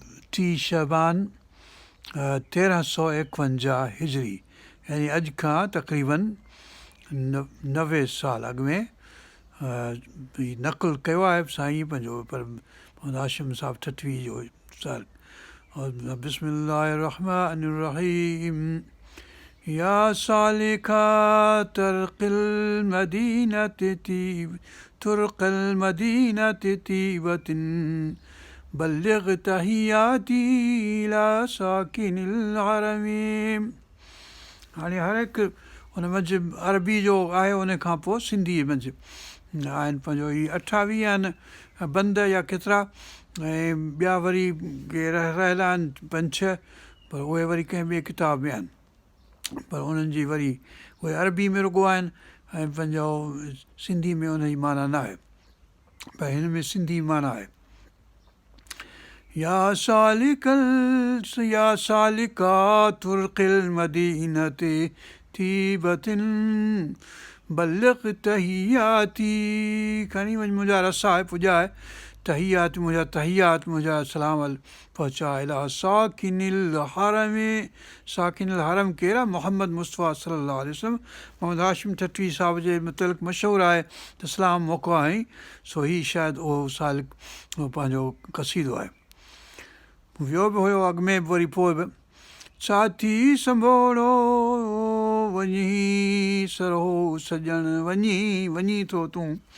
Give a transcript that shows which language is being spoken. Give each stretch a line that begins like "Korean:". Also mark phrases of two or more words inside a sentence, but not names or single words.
Sindhi: ٽي شعبان، ا، تيرهن سو ايڪونجاهه هجري، يعني اڄ کان تقريبن ن-، نوي سال اڳ ۾، ا، هي نقل ڪيو آهي سائين پنهنجو، پر محمد هاشم صاحب ٺٺوي جو سال.
Arabic: اور بسم الله الرحمن الرحيم. يا سالكا طرق المدينة طيب، طرق المدينة طيبة، بلغ تحياتي إلى ساكن الحرم.
Sindhi: هاڻي هر هڪ هن منجهه عربي جو آهي، ان کان پوءِ سنڌي منجهه آهن. پنهنجو هي اٺاويهه آهن بند يا ڪيترا، ۽ ٻيا وري ڪي رهه-، رهيل آهن پنج ڇهه، پر اهي وري ڪنهن ٻئي ڪتاب ۾ آهن، پر انهن جي وري اهي عربي ۾ رڳو آهن، ۽ پنهنجو سنڌي ۾ ان جي معنيٰ نه آهي، پر هن ۾ سنڌي معنيٰ آهي.
Arabic: يا سالڪل، يا سالڪا طرق المدينة طيبة، بلغ تحياتي،
Sindhi: کڻي وڃ منهنجا رسا آهي، پڄائي تحيات، منهنجا تحيات، منهنجا سلام ال-، پهچا
Arabic: الى ساڪن الحرم. ساڪن الحرم
Sindhi: ڪير آهي؟ محمد مصطفيٰ
Arabic: صلى الله عليه وسلم.
Sindhi: محمد هاشم ٺٺوي صاحب جي متعلق مشهور آهي ته سلام موڪليائين، سو هي شايد اهو سالڪ، اهو پنهنجو قصيدو آهي. ويو به هيو اڳ ۾ به، وري پوءِ به. ساٿي سنڀوڙو وڃي سرهو سڄڻ، وڃي، وڃي ٿو تون.